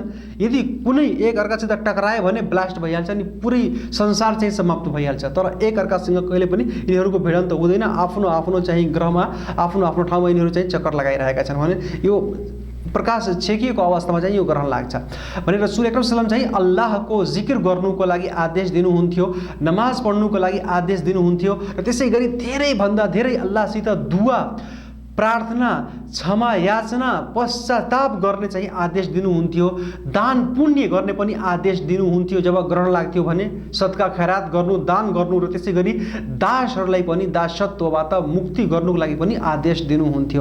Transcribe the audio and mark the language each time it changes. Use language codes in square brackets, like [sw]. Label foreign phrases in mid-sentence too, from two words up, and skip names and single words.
[ne] यदि कुनै एक अर्कासित टकरायो भने ब्लास्ट भइहाल्छ अनि पुरै संसार चाहिँ समाप्त भइहाल्छ। तर एक अर्कासँग कहिले पनि यिनीहरूको भिडन्त हुँदैन। आफ्नो आफ्नो चाहिँ ग्रहमा आफ्नो आफ्नो ठाउँमा यिनीहरू चाहिँ चक्कर लगाइरहेका छन् भने यो प्रकाश छेकिएको अवस्थामा चाहिँ यो ग्रहण लाग्छ भनेर [ar] رسول أكرم صلى الله عليه وسلم [ne] चाहिँ अल्लाहको जिकिर गर्नुको लागि आदेश दिनुहुन्थ्यो, नमाज पढ्नुको लागि आदेश दिनुहुन्थ्यो र त्यसै गरी धेरैभन्दा धेरै अल्लाहसित दुआ, प्रार्थना, क्षमा याचना, पश्चाताप गर्ने चाहिँ आदेश दिनुहुन्थ्यो। दान पुण्य गर्ने पनि आदेश दिनुहुन्थ्यो। जब ग्रहण लाग्थ्यो भने सदका खैरात गर्नु, दान गर्नु र त्यसै गरी दासहरूलाई पनि दासत्वबाट मुक्ति गर्नुको लागि पनि आदेश दिनुहुन्थ्यो।